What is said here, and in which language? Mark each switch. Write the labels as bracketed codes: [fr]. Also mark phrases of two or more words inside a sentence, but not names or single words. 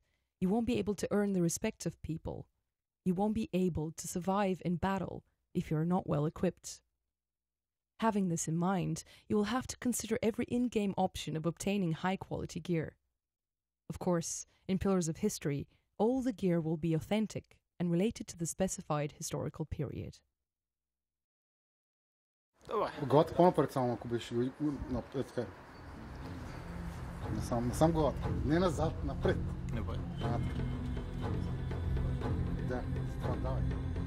[en] You won't be able to earn the respect of people. You won't be able to survive in battle if you're not well equipped. Having this in mind, you will have to consider every in-game option of obtaining high-quality gear. Of course, in Pillars of History, all the gear will be authentic and related to the specified historical period. [bg] Отгоре по-напред само, ако беше така. Не сам отгоре. Не назад, напред. Давай. Да, давай.